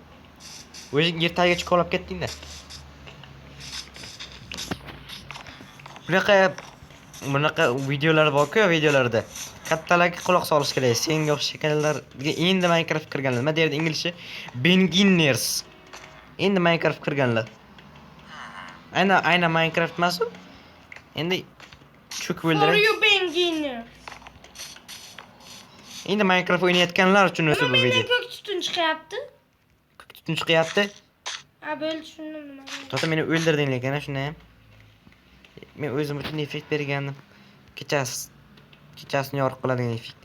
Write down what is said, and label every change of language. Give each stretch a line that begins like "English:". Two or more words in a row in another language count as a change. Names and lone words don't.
Uzbek: O'zing yer tagiga chiqib olib ketding-da. Bunaqa videolar bor-ku, videolarda. Kattalarga quloq solish kerak. Senga o'xshash kanallarga endi Minecraft kirganlar. Nima deydi inglizcha? Beginners. Endi Minecraft kirganlar. Ayna Minecraft emas-ku. Endi cho'kib o'ldirar.
English: For you beginner.
Uzbek: Endi Minecraft o'ynayotganlar uchun o'sha bu video. Ko'k tutun chiqyapti. Ko'k tutun chiqyapti. Bo'ldi, tushundim nima. To'g'ri, meni o'ldirding lekin shuni ham. Men o'zim uchun effekt bergandim. Kechasini yorib qiladigan effekt.